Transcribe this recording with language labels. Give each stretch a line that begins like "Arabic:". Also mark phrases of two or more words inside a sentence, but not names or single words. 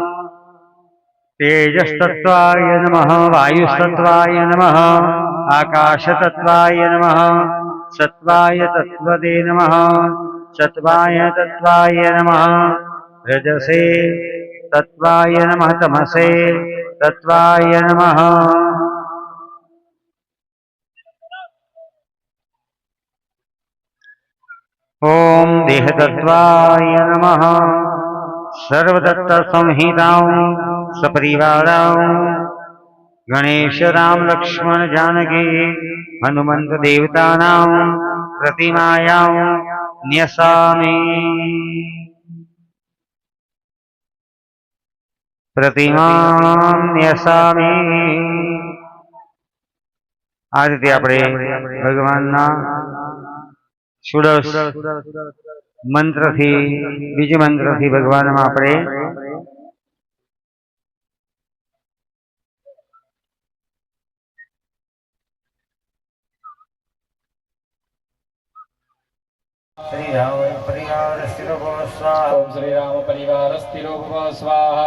Sanskrit: તેજસ તત્વાય નમઃ વાયુ તત્વાય નમઃ આકાશ તત્વાય નમઃ સત્વાય તત્વદે નમઃ સત્વાય તત્વાય નમઃ રજસે તત્વાય નમઃ તમસે તત્વાય નમઃ. ओम देहतत्वाय नमः सर्वदत्त संहितां सपरिवारां गणेश राम लक्ष्मण जानकी हनुमंत देवतानां प्रतिमायां न्यसामि प्रतिमां न्यसामि.
Gujarati: આ રીતે આપણે ભગવાનના ષોડશ મંત્રથી બીજ મંત્રથી ભગવાનમાં આપણે
Sanskrit: श्री राम परिवार स्थिरो भव स्वाहा. ओम श्री राम परिवार स्थिरो भव स्वाहा.